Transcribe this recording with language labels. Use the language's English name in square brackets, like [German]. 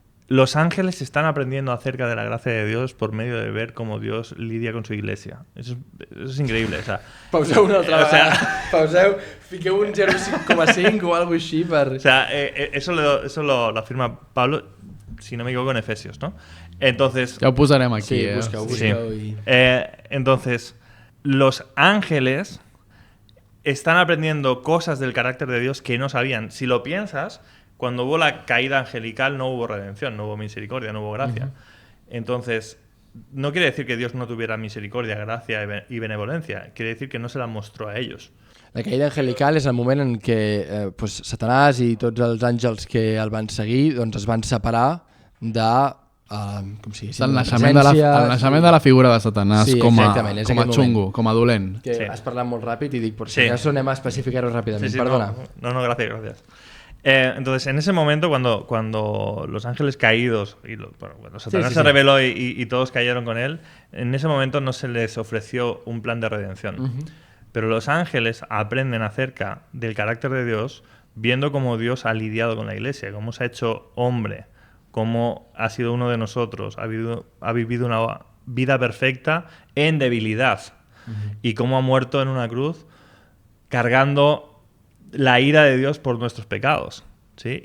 [Spanish] Los ángeles están aprendiendo acerca de la gracia de Dios por medio de ver cómo Dios lidia con su iglesia. Eso es increíble. O sea, [Catalan] pauseu una altra vegada. Pauseu, fiqueu un 0,5 o algo així per... [Spanish] O sea, eso lo afirma Pablo, si no me equivoco, en Efesios, ¿no? Entonces, ya lo posaremos aquí. [Catalan] Sí, busqueu. Sí. [Spanish] Entonces, los ángeles están aprendiendo cosas del carácter de Dios que no sabían. Si lo piensas, cuando hubo la caída angelical no hubo redención, no hubo misericordia, no hubo gracia. Entonces, no quiere decir que Dios no tuviera misericordia, gracia y benevolencia. Quiere decir que no se la mostró a ellos. [Catalan] La caïda angelical és el moment en què pues, Satanàs i tots els àngels que el van seguir doncs, es van separar de... com si el naixement de la figura de Satanàs com a xungo, com a dolent. Que has parlat molt ràpid i dic, [Spanish] por si acaso [Catalan] anem a especificar-ho ràpidament. Perdona. [Spanish] No, gracias. Entonces, en ese momento, cuando los ángeles caídos, cuando Satanás se rebeló y todos cayeron con él, en ese momento no se les ofreció un plan de redención. Pero los ángeles aprenden acerca del carácter de Dios viendo cómo Dios ha lidiado con la iglesia, cómo se ha hecho hombre, cómo ha sido uno de nosotros, ha vivido una vida perfecta en debilidad y cómo ha muerto en una cruz cargando la ira de Dios por nuestros pecados, ¿sí?